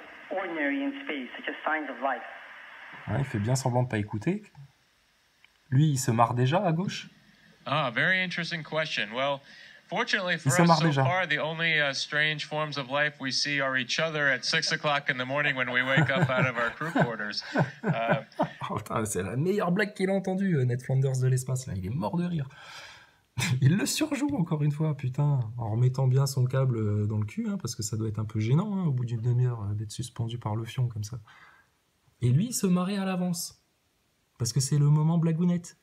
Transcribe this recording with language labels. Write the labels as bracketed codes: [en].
[fr] Ouais, il fait bien semblant de pas écouter. Lui, il se marre déjà à gauche. [en] Ah, very interesting question. Well, fortunately for us so far, the only strange forms of life we see are each other at 6 o'clock in the morning when we wake up out of our crew quarters. [fr] Oh, putain, c'est la meilleure blague qu'il a entendue, Ned Flanders de l'espace. Là, il est mort de rire. Il le surjoue encore une fois, putain, en remettant bien son câble dans le cul, hein, parce que ça doit être un peu gênant, hein, au bout d'une demi-heure, d'être suspendu par le fion comme ça. Et lui, il se marrait à l'avance. Parce que c'est le moment blagounette.